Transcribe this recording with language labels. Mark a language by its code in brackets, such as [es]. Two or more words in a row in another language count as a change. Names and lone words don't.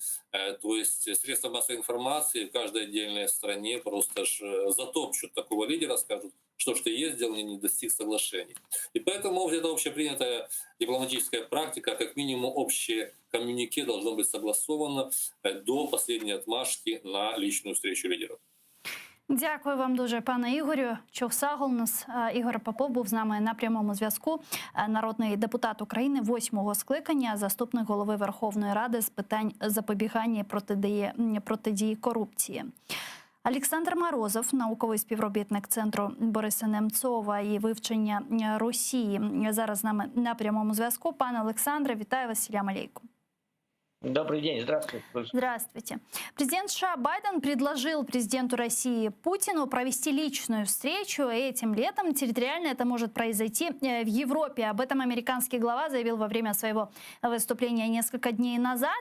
[ru] То есть средства массовой информации в каждой отдельной стране просто затопчут такого лидера, скажут, что ж ты ездил, не достиг соглашений. И поэтому где-то общепринятая дипломатическая практика, как минимум общее коммюнике должно быть согласовано до последней отмашки на личную встречу лидеров. [uk] Дякую вам дуже, пане Ігорю. Чохсагол, нас Ігор Попов був з нами на прямому зв'язку. Народний депутат України 8-го скликання, заступник голови Верховної Ради з питань запобігання і протидії корупції. Олександр Морозов, науковий співробітник Центру Бориса Немцова і вивчення Росії, зараз з нами на прямому зв'язку. Пане Олександре, вітаю вас, [ar] салям алейкум. [ru] Добрый день, здравствуйте. Здравствуйте. Президент США Байден предложил президенту России Путину провести личную встречу этим летом. Территориально это может произойти в Европе. Об этом американский глава заявил во время своего выступления несколько дней назад.